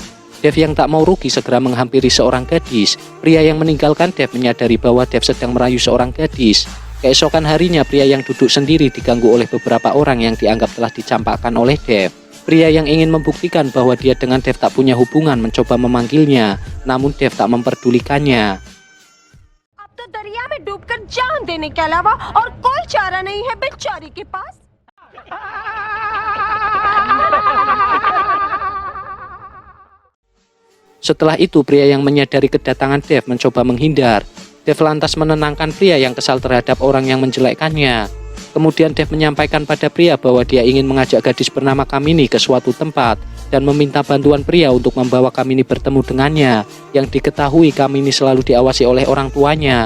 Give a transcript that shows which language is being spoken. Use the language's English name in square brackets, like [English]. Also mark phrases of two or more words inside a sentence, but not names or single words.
[Indonesian] Dev yang tak mau rugi segera menghampiri seorang gadis. Pria yang meninggalkan Dev menyadari bahwa Dev sedang merayu seorang gadis. Keesokan harinya pria yang duduk sendiri diganggu oleh beberapa orang yang dianggap telah dicampakkan oleh Dev. Pria yang ingin membuktikan bahwa dia dengan Dev tak punya hubungan mencoba memanggilnya, namun Dev tak memperdulikannya. [Hindi] अब तो दरिया में डूबकर जान देने के अलावा और कोई चारा नहीं है बेचारी के पास [Indonesian] Setelah itu pria yang menyadari kedatangan Dev mencoba menghindar. Dev lantas menenangkan pria yang kesal terhadap orang yang menjelekkannya. Kemudian Dev menyampaikan pada pria bahwa dia ingin mengajak gadis bernama Kamini ke suatu tempat dan meminta bantuan pria untuk membawa Kamini bertemu dengannya, yang diketahui Kamini selalu diawasi oleh orang tuanya.